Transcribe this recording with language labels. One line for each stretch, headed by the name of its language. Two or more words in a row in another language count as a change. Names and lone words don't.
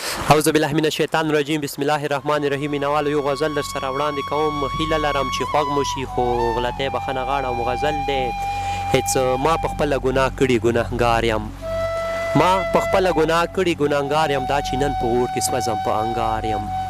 Arabic: اعوذ بالله من الشیطان الرجیم. بسم الله الرحمن الرحیم.
Pashto: مینوالو، یو غزل در سره وړاندې کوم. هیله لرم چې خوږ مو شي، خو غلطۍ بخښنه غواړم. غزل دی: هیڅ ما په خپله ګناه کړې ګناهګار یم. ما په خپله ګناه کړې ګناهګار یم، دا چې نن په اور کې سوځم، په انګار یم.